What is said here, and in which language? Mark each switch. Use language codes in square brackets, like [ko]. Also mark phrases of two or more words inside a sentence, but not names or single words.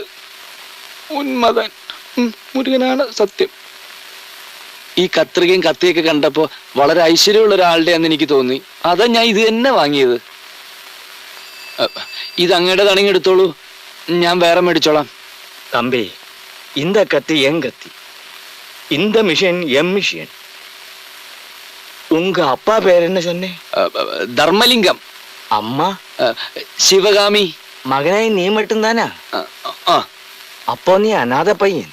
[ml] ഉന്മതൻ മുരുകനാണ് സത്യം. ഈ കത്രികയും കത്തിയൊക്കെ കണ്ടപ്പോ വളരെ ഐശ്വര്യമുള്ള ഒരാളുടെ എന്ന് എനിക്ക് തോന്നി. അതാ ഞാൻ ഇത് തന്നെ വാങ്ങിയത്. ഇത് അങ്ങയുടെ തണങ്ങി എടുത്തോളൂ, ഞാൻ വേറെ മേടിച്ചോളാം. തമ്പി, [ta] இந்த கத்தி என் கத்தி, இந்த மிஷின் எம் மிஷின். உங்க அப்பா பேர் என்ன சொன்னே? [ml] ധർമ്മലിംഗം. [ta] அம்மா [ml] ശിവകാമി. [ta] மகனாய் நீ மட்டும்தானா? அப்போ நீ அநாத பையன்.